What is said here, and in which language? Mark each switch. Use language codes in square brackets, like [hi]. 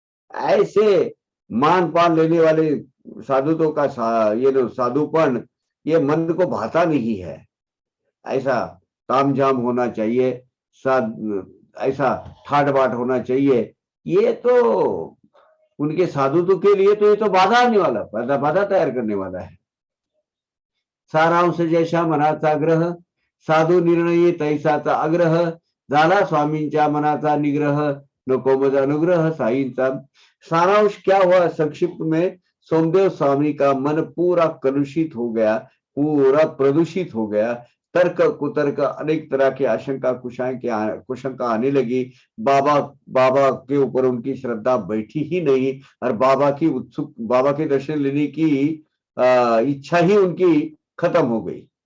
[hi] ऐसे मान पान लेने वाले साधुत्व का ये जो साधुपन, ये मन को भाता नहीं है। ऐसा तामझाम होना चाहिए, ऐसा ठाट बाट होना चाहिए, ये तो उनके साधुत्व के लिए तो ये तो बाधा आने वाला, बाधा तैयार करने वाला है। [mr] सारांश जैसा मनाचा ग्रह, साधू निर्णय तैसाचा आग्रह, झाला स्वामींच्या मनाचा निग्रह, नको मज अनुग्रह साईंचा। [hi] सारांश क्या हुआ, संक्षिप्त में सोमदेव स्वामी का मन पूरा कलुषित हो गया, पूरा प्रदूषित हो गया। तर्क कुतर्क अनेक तरह की आशंका कुशंका आने लगी। बाबा के ऊपर उनकी श्रद्धा बैठी ही नहीं, और बाबा के दर्शन लेने की इच्छा ही उनकी खत्म हो गई।